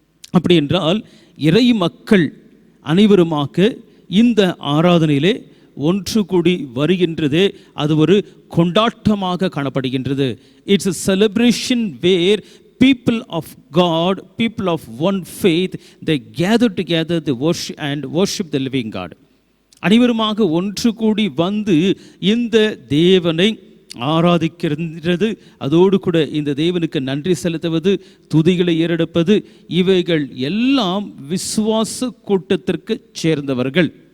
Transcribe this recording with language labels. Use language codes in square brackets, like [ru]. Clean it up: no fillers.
[ta] அப்படி என்றால் இறை மக்கள் அனைவருமாக இந்த ஆராதனையிலே ஒன்று கூடி வருகின்றதே அது ஒரு கொண்டாட்டமாக காணப்படுகின்றது. [en] It's a celebration where people of God, people of one faith, they gather together, they worship the living God. [ta] அனைவருமாக ஒன்று கூடி வந்து இந்த தேவனை ஆராதிக்கின்றது. அதோடு கூட இந்த தேவனுக்கு நன்றி செலுத்துவது, துதிகளை ஏறெடுப்பது, இவைகள் எல்லாம் விசுவாச கூட்டத்திற்கு சேர்ந்தவர்கள்.